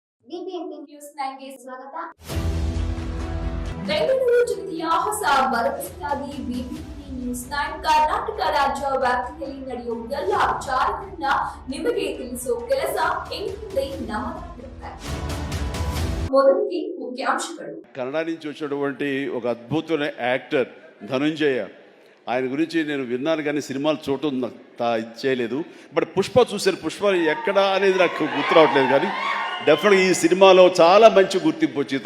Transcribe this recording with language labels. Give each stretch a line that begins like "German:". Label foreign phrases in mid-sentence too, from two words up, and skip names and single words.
Kannada: ಬಿಬಿಎಂಪಿ ನ್ಯೂಸ್ 9ಗೆ ಸ್ವಾಗತ. ಬೆಂಗಳೂರು ಜಿಲ್ಲೆಯ ಹೊಸ ಭರವಸೆಯಾಗಿ ಬಿಬಿಎಂಪಿ ನ್ಯೂಸ್ 9 ಕರ್ನಾಟಕ ರಾಜ್ಯ ವ್ಯಾಪ್ತಿಯಲ್ಲಿ ನಡೆಯುವ ಎಲ್ಲ ವಿಚಾರಗಳನ್ನ ನಿಮಗೆ ತಿಳಿಸೋ ಕೆಲಸ ಎಂದಿದೆ ನಮ್ಮದಾಗಿರುತ್ತೆ.
Telugu: మొదటికి ముఖ్యాంశాలు. కన్నడ నుంచి వచ్చినటువంటి ఒక అద్భుతమైన యాక్టర్ ధనుంజయ, ఆయన గురించి నేను విన్నాను కానీ సినిమాలు చూడటం చేయలేదు. బట్ పుష్ప చూశాను. పుష్ప ఎక్కడ అనేది నాకు గుర్తు రావట్లేదు, కానీ డెఫినెట్గా ఈ సినిమాలో చాలా మంచి గుర్తింపు వచ్చింది.